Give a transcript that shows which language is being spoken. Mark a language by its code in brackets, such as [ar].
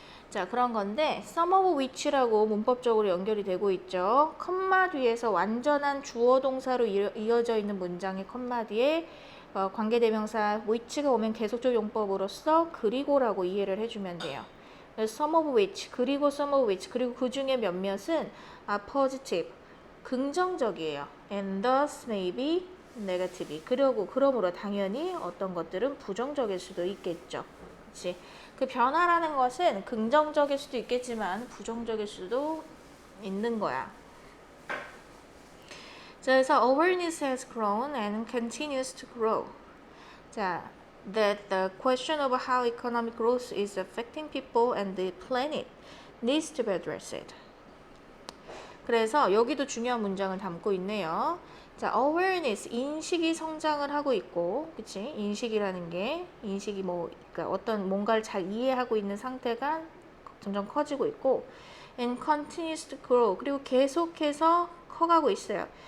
[ko] 자, 그런 건데 [en] some of which [ko] 라고 문법적으로 연결이 되고 있죠. 컴마 뒤에서 완전한 주어 동사로 이어져 있는 문장의 컴마 뒤에 관계대명사 which가 오면 계속적 용법으로서 그리고라고 이해를 해주면 돼요. [en] some of which 그리고 some of which [ko] 그리고 그 중에 몇몇은 [en] positive [ko] 긍정적이에요. [en] and thus may be negative [ko] 그러므로 당연히 어떤 것들은 부정적일 수도 있겠죠. 그치? 그 변화라는 것은 긍정적일 수도 있겠지만 부정적일 수도 있는 거야. 자, 그래서 [en] awareness has grown and continues to grow. [ko] 자, [en] that the question of how economic growth is affecting people and the planet needs to be addressed. [ko] 그래서 여기도 중요한 문장을 담고 있네요. 자, awareness, 인식이 성장을 하고 있고, 그치? 인식이라는 게, 인식이 그러니까 어떤 뭔가를 잘 이해하고 있는 상태가 점점 커지고 있고, [en] and continues to grow, [ko] 그리고 계속해서 커가고 있어요.